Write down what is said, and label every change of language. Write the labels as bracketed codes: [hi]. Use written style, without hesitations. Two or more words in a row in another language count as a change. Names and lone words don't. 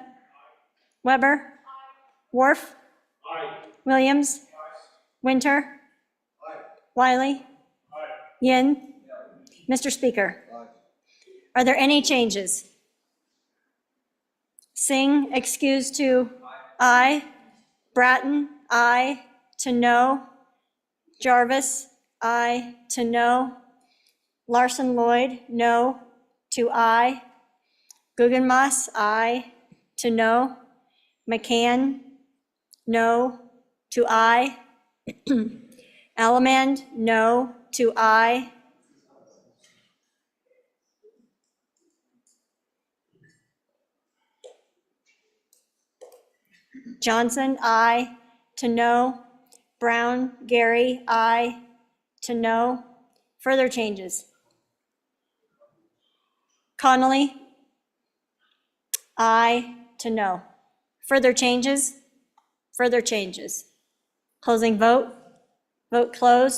[en] Weber. Worf. Williams. Winter. Wiley. Yin. Mr. Speaker, are there any changes? Singh excused to aye. Bratton, aye to no. Jarvis, aye to no. Larson Lloyd, no to aye. Guggenmoss, aye to no. McCann, no to aye. Allemand, no to aye. Johnson, aye to no. Brown, Gary, aye to no. Further changes? Connolly, aye to no. Further changes? Further changes. Closing vote. Vote closed.